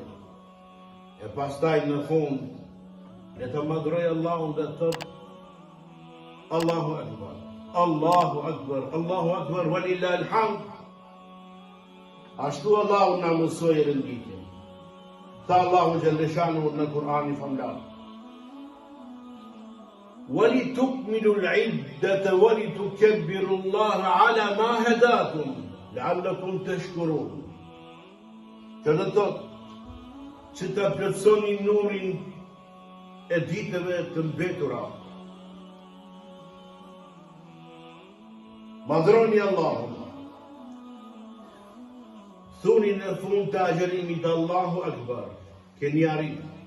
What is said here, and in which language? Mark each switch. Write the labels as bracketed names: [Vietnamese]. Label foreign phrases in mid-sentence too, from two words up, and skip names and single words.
[Albanian] E pastaj në fund, le të madhroj Allahun dhe të thotë, [Arabic] الله أكبر الله أكبر الله أكبر ولله الحمد. [Albanian] Ashtu Allahu na mësoi renditjen. Tha Allahu Gjellëshanu në Kur'anin famlar. [Arabic] وَلِتُكْمِلُوا الْعِدَّةَ وَلِتُكَبِّرُوا اللَّهَ عَلَى مَا هَدَاكُمْ لَعَلَّكُمْ تَشْكُرُونَ. [Albanian] Që do të thotë që ta plotësoni nurin e ditëve të mbetura. Madhroni Allahun. Thuni në fund të agjerimit [Arabic] الله أكبر, [Albanian] keni arritur.